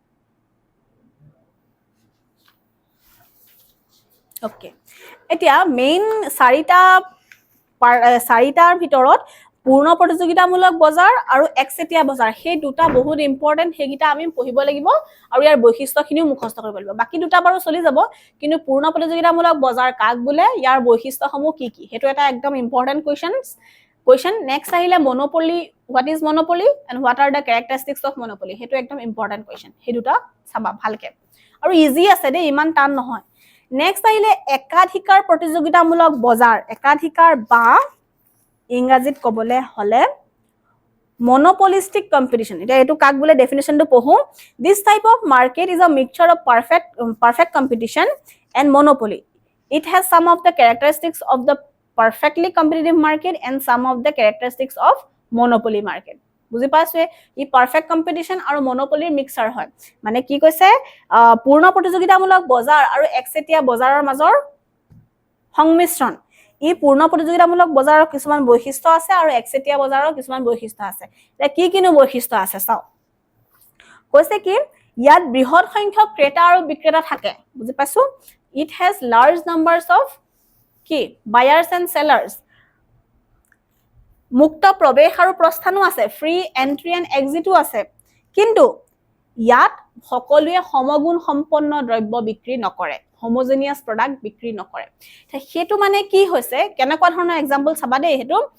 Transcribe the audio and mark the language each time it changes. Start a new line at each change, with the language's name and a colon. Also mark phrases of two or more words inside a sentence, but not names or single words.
Assamese: ওকে এতিয়া মেইন চাৰিটাৰ ভিতৰত পূৰ্ণ প্ৰতিযোগিতামূলক বজাৰ আৰু একচেটিয়া বজাৰ সেই দুটা বহুত ইম্পৰ্টেন্ট হেগিটা আমি পঢ়িব লাগিব আৰু ইয়াৰ বৈশিষ্ট্যখিনিও মুখস্থ কৰিব লাগিব বাকি দুটা বাৰু চলি যাব কিন্তু পূৰ্ণ প্ৰতিযোগিতামূলক বজাৰ কাক বোলে ইয়াৰ বৈশিষ্ট্যসমূহ কি কি হেতু এটা একদম
English: important question next
Assamese: আহিলে
English: monopoly what is monopoly and what are the characteristics of monopoly
Assamese: হেতু একদম
English: important question
Assamese: হে দুটা চাবা ভালকে আৰু ইজি আছে দে ইমান টান নহয় নেক্সট আহিলে একাধিকাৰ প্ৰতিযোগিতামূলক বজাৰ একাধিকাৰ বা ইংৰাজীত কবলে
English: হলে monopolistic competition
Assamese: এটা এটো কাক বলে ডেফিনিশনটো পঢ়ো
English: this type of market is a mixture of perfect competition and monopoly it has some of the characteristics of the perfectly competitive market and some of the characteristics of monopoly market
Assamese: বুজি পাইছে ই
English: perfect competition
Assamese: আৰু মনোপলিৰ মিক্সাৰ হয় মানে কি কৈছে পূৰ্ণ প্ৰতিযোগিতামূলক বজাৰ আৰু একচেটিয়া বজাৰৰ মাজৰ সংমিশ্ৰণ ই পূৰ্ণ প্ৰতিযোগিতামূলক বজাৰৰ কিছুমান বৈশিষ্ট্য আছে আৰু একচেটিয়া বজাৰৰ কিছুমান বৈশিষ্ট্য আছে তে কি কিনো বৈশিষ্ট্য আছে চাও কৈছে কি ইয়াত বৃহৎ সংখ্যক ক্ৰেতা আৰু বিক্ৰেতা থাকে বুজি পাইছো
English: it has large numbers of
Assamese: কি
English: buyers and sellers
Assamese: মুক্ত প্ৰৱেশ আৰু প্ৰস্থানো আছে
English: free entry and exit
Assamese: আছে কিন্তু ইয়াত সকলোৱে সমগুণ সম্পন্ন দ্ৰব্য বিক্ৰী নকৰে
English: homogeneous product
Assamese: বিক্ৰী নকৰে হেতু মানে কি হৈছে কেনেকুৱা ধৰণৰ এক্সাম্পল চাবা দেই হেতু